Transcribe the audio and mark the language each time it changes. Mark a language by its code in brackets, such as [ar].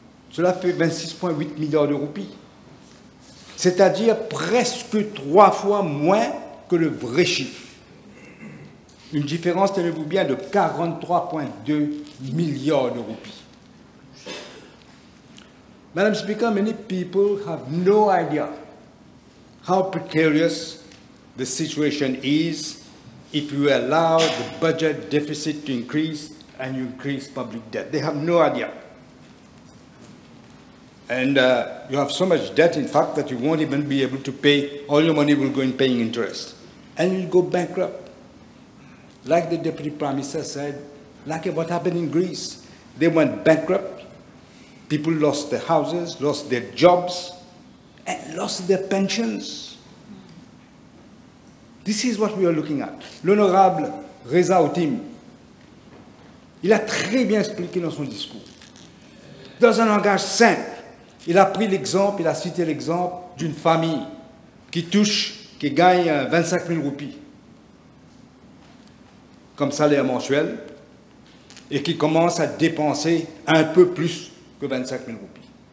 [fr] Cela fait 26,8 milliards de roupies. C'est-à-dire presque 3 fois moins que le vrai chiffre. Une différence, tenez-vous bien, de 43,2 milliards de roupies. [en] Madam Speaker, many people have no idea how precarious the situation is if you allow the budget deficit to increase and you increase public debt. They have no idea. And you have so much debt, in fact, that you won't even be able to pay. All your money will go in paying interest. And you'll go bankrupt. Like the Deputy Prime Minister said, like what happened in Greece. They went bankrupt. People lost their houses, lost their jobs, and lost their pensions. This is what we are looking at. [fr] L'honorable Reza Otim, il a très bien expliqué dans son discours. Dans un langage simple, il a pris l'exemple, il a cité l'exemple d'une famille qui gagne 25 000 roupies comme salaire mensuel et qui commence à dépenser un peu plus que 25 000 roupies.